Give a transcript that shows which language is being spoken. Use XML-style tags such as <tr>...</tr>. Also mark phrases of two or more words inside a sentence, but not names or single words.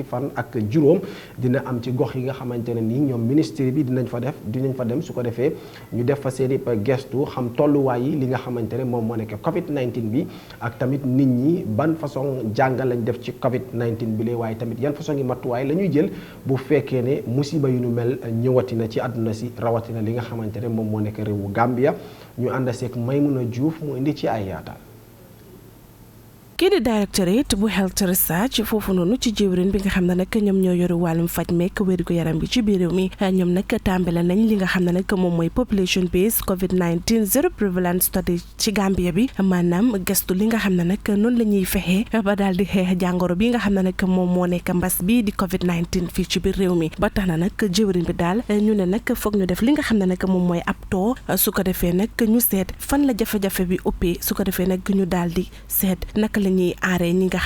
<wo>fan ak juróom dina am ci gox yi nga xamante ne nii ñoom ministère bi dinañ fa dem su ko defee ñu def fa seeni gestu xam tolluwaay yi li nga xamante ne moom moo nekk Covid-19 bi ak tamit nit ñi ban façon jàngal lañ def ci Covid-19 bi lee waaye tamit yan façon yi matuwaay la ñuy jël bu fekkee ne musiba yu nu mel ñëwatina ci àdduna si rawatina li nga xamante ne moom moo nekk réewu Gambia ñu ànd seeg Maymuna Diouf mu indi ci ay yaatal. kii di directorate bu</wo> <en>health research</en> <wo>foofu noonu ci jëwrin bi nga xam ne nag ñoom ñoo yore wàllum faj meek wérgu yaram bi ci biir réew mi ñoom nag tàmbale nañ li nga xam ne nag moom mooy</wo> <en>population based COVID-19 zero prevalence study</en> <wo>ci Gambia bi maanaam gëstu li nga xam ne nag noonu la ñuy fexee ba daal di xeex jàngoro bi nga xam ne nag moom moo nekk mbas bi di COVID-19 fii ci biir réew mi ba tax na nag jëwrin bi daal ñu ne nag foog ñu def li nga xam ne nag moom mooy ab too su ko defee nag ñu seet fan la jafe-jafe bi ëppee su ko defee nag ñu daal di seet naka ñuy aaree ñi nga</wo>